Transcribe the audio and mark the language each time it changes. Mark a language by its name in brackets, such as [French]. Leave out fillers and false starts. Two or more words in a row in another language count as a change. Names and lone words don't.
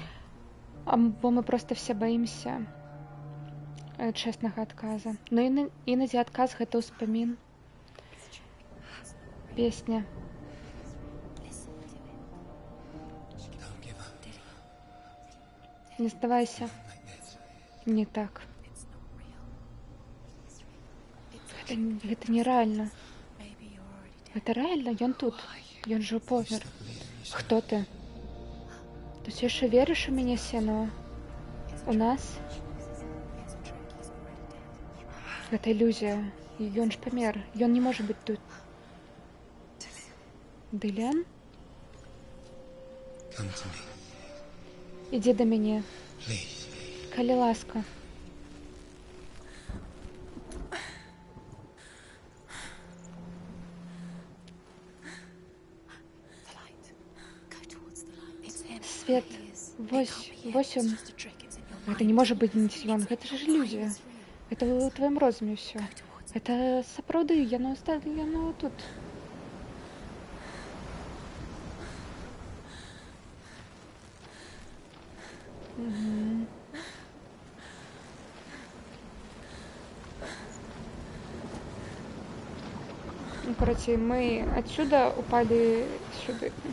[Belarusian] Або мы проста все баімся чэснага адказа. Ну іноді адказ гэта ўспамін. Песня. [English] Don't give up [Belarusian] Не здавайся. [English] like this. [Belarusian] Не так. Гэта нерэальна. Гэта рэальна, ён тут. Ён жа помер. Хто ты? Ты ўсё яшчэ верыш у мяне, Сенуа? У нас? Гэта ілюзія. Ён ж памер. Ён не можа быць тут. Дылен? [English] Come to me, [Belarusian] Ідзі да мяне. [English] please. [Belarusian] Калі ласка. Свет. Вось он. Гэта не можа быць не ён. Гэта ж ілюзія. Гэта ў тваім розуме ўсё. Гэта сапраўды, яно тут. Ну, [Russian] короче, мы отсюда упали сюда.